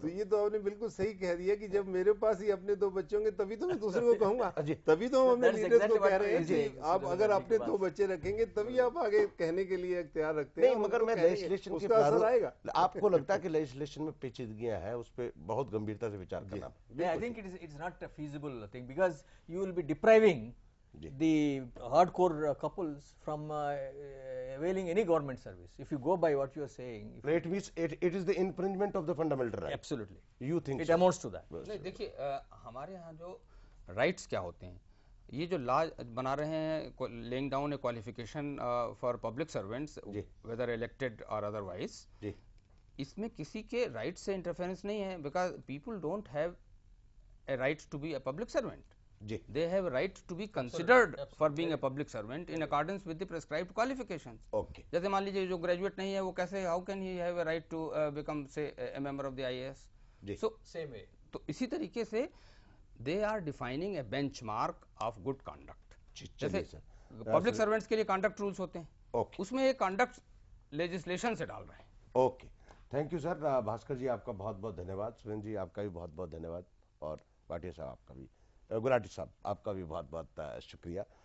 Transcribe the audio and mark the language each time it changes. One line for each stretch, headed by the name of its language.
Hindi: तो ये तो आपने बिल्कुल सही कह दिया कि जब मेरे पास ही अपने 2 बच्चे होंगे तभी तो मैं दूसरे को कहूंगा। तभी तो हम अपने लीडर्स को कह रहे हैं कि आप अगर अपने 2 बच्चे रखेंगे तभी आप आगे कहने के लिए तैयार रखते हैं। मगर मैं लेजिस्लेशन के असर आएगा। आपको लगता है कि लेजिस्लेशन में पेचीदगियां हैं, उस पर बहुत गंभीरता से विचार करना?
English: I think it's not a feasible thing because you will be depriving the hardcore couples from availing any government service. If you go by what you are saying, it means it is the infringement of the fundamental right. Absolutely. You think it amounts to that?
Hindi: नहीं, देखिए हमारे यहाँ जो rights क्या होते हैं, ये जो लॉ बना रहे हैं,
English: laying down a qualification for public servants whether elected or otherwise,
Hindi: इसमें किसी के राइट से इंटरफेरेंस नहीं है,
English: Because people don't have a right to be a public servant. They have a right to be considered for being a public servant in accordance with the prescribed qualifications. Okay.
Hindi: जैसे मान लीजिए जो graduate नहीं है वो कैसे,
English: how can he have a right to become say a member of the IAS? So same way.
Hindi: तो इसी तरीके से
English: they are defining a benchmark of good conduct.
Hindi: जैसे पब्लिक सर्वेंट्स के लिए कंडक्ट रूल्स होते हैं, उसमें ये कंडक्ट लेजिस्लेशन से डाल रहे हैं.
English: Okay, thank you sir.
Hindi: Bhaskar जी आपका बहुत बहुत धन्यवाद, सुरेंद्र जी आपका भी बहुत बहुत धन्यवाद, और भाटिया साहब आपका भी, गुलाटी साहब आपका भी बहुत बहुत शुक्रिया.